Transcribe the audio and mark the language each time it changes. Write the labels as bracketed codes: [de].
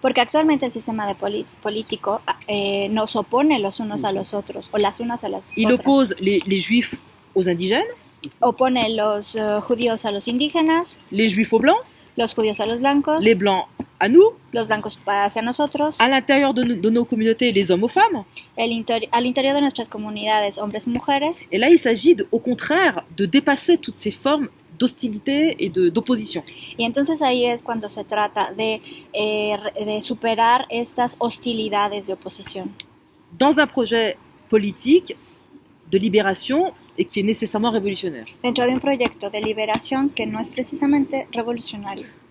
[es] Porque actualmente el sistema político nos opone los unos a los otros, o las unas a las otras. [fr] Il oppose les juifs aux indigènes. [es] Opone los judíos a los indígenas. [fr] Les juifs aux blancs. [es] Los judíos a los blancos. [fr] Les blancs à nous. [es] Los blancos hacia nosotros. [fr] À l'intérieur de nos communautés, les hommes aux femmes. [es] Al interior de nuestras comunidades, hombres y mujeres. [fr] Et là, il s'agit au contraire de dépasser toutes ces formes d'hostilité et d'opposition. [es] Y entonces ahí es cuando se trata de superar estas hostilidades de oposición. [fr] Dans un projet politique de libération et qui est nécessairement révolutionnaire. [es] Dentro de un proyecto de liberación que no es precisamente revolucionario.